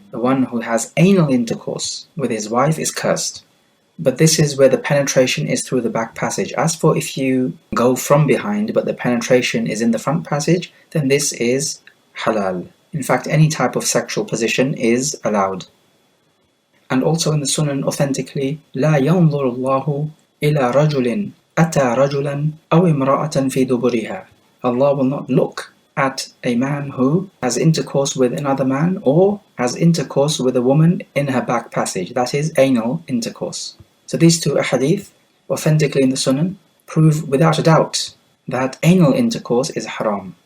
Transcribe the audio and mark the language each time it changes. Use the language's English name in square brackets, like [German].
[English] The one who has anal intercourse with his wife is cursed. But this is where the penetration is through the back passage. As for if you go from behind but the penetration is in the front passage, then this is halal. In fact, any type of sexual position is allowed. And also in the Sunan authentically, [Arabic] لا ينظر الله إلى رجل أتى رجلا أو امرأة في دبرها. [English] Allah will not look at a man who has intercourse with another man or has intercourse with a woman in her back passage. That is anal intercourse. So these two ahadith, authentically in the Sunan, prove without a doubt that anal intercourse is haram.